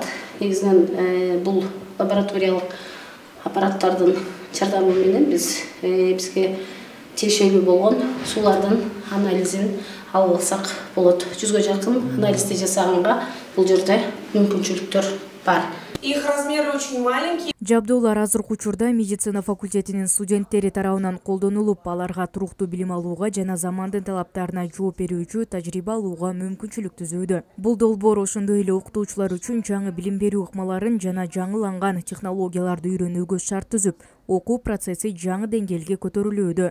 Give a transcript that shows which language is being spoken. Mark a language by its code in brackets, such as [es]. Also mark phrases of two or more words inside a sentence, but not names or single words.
[ky] Негизинен бул лабораториялык аппараттардын жардамы менен бизге тиешелүү болгон суулардын анализин алып алсак болот. 100га жакын анализди жасаганга бул жерде мүмкүнчүлүктөр бар. [ru] Их размеры очень маленькие. [ky] Жабдуулар азыркы учурда медицина факультетинин студенттери тарабынан колдонулуп, аларга туруктуу билим алууга жана замандын талаптарына жооп берүүчү тажрыйба алууга мүмкүнчүлүк түзүүдө. Бул долбоор ошондой эле окутуучулар үчүн жаңы билим берүү ыкмаларын жана жаңыланган технологияларды үйрөнүүгө шарт түзүп, окуу процесси жаңы деңгээлге көтөрүлүүдө.